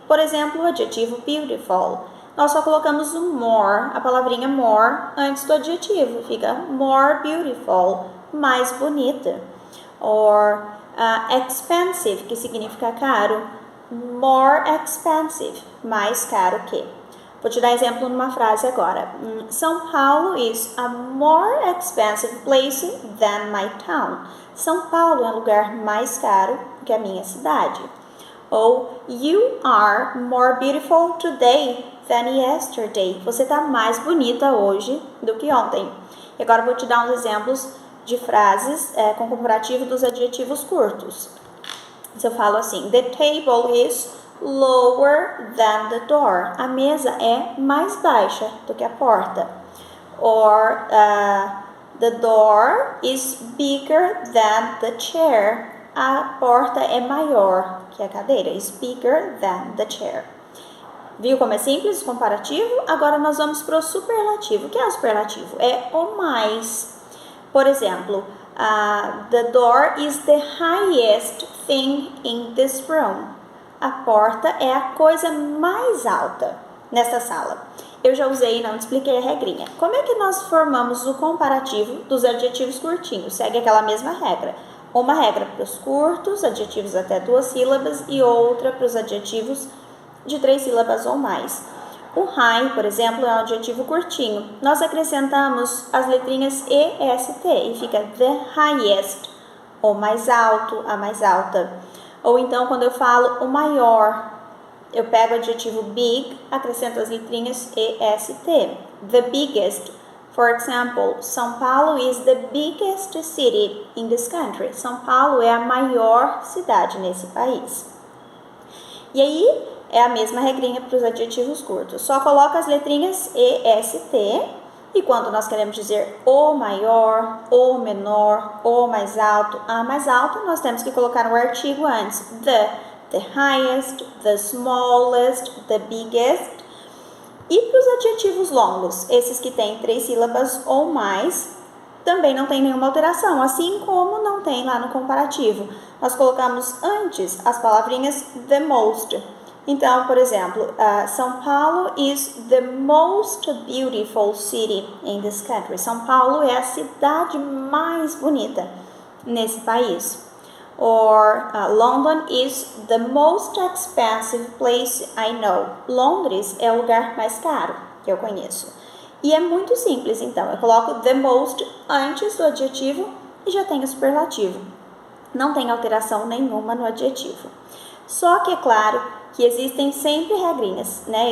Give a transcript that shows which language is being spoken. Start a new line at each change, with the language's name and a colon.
Portuguese: Por exemplo, o adjetivo beautiful. Nós só colocamos o more, a palavrinha more, antes do adjetivo. Fica
English: more beautiful,
Portuguese: mais bonita.
English: Or expensive,
Portuguese: que significa caro.
English: More expensive,
Portuguese: mais caro que. Vou te dar exemplo numa frase agora.
English: São Paulo is a more expensive place than my town.
Portuguese: São Paulo é um lugar mais caro que a minha cidade. Ou
English: you are more beautiful today than yesterday.
Portuguese: Você está mais bonita hoje do que ontem. E agora eu vou te dar uns exemplos de frases com comparativo dos adjetivos curtos. Se eu falo assim,
English: the table is lower than the door.
Portuguese: A mesa é mais baixa do que a porta.
English: Or the door is bigger than the chair.
Portuguese: A porta é maior que a cadeira.
English: Is bigger than the chair.
Portuguese: Viu como é simples o comparativo? Agora nós vamos para o superlativo. O que é o superlativo? É o mais. Por exemplo,
English: the door is the highest thing in this room.
Portuguese: A porta é a coisa mais alta nesta sala. Eu já usei e não te expliquei a regrinha. Como é que nós formamos o comparativo dos adjetivos curtinhos? Segue aquela mesma regra. Uma regra para os curtos, adjetivos até 2 sílabas, e outra para os adjetivos de 3 sílabas ou mais. O high, por exemplo, é um adjetivo curtinho. Nós acrescentamos as letrinhas E, S, T e fica
English: the highest,
Portuguese: ou mais alto, a mais alta. Ou então, quando eu falo o maior, eu pego o adjetivo big, acrescento as letrinhas E, S, T.
English: The biggest. For example, São Paulo is the biggest city in this country.
Portuguese: São Paulo é a maior cidade nesse país. E aí, é a mesma regrinha para os adjetivos curtos. Só coloca as letrinhas E, S, T. E quando nós queremos dizer o maior, o menor, o mais alto, a mais alto, nós temos que colocar o artigo antes.
English: The highest, the smallest, the biggest.
Portuguese: E para os adjetivos longos, esses que têm 3 sílabas ou mais, também não tem nenhuma alteração, assim como não tem lá no comparativo. Nós colocamos antes as palavrinhas the most. Então, por exemplo,
English: São Paulo is the most beautiful city in this country.
Portuguese: São Paulo é a cidade mais bonita nesse país.
English: Or London is the most expensive place I know.
Portuguese: Londres é o lugar mais caro que eu conheço. E é muito simples, então. Eu coloco the most antes do adjetivo e já tenho o superlativo. Não tem alteração nenhuma no adjetivo. Só que é claro que existem sempre regrinhas, né?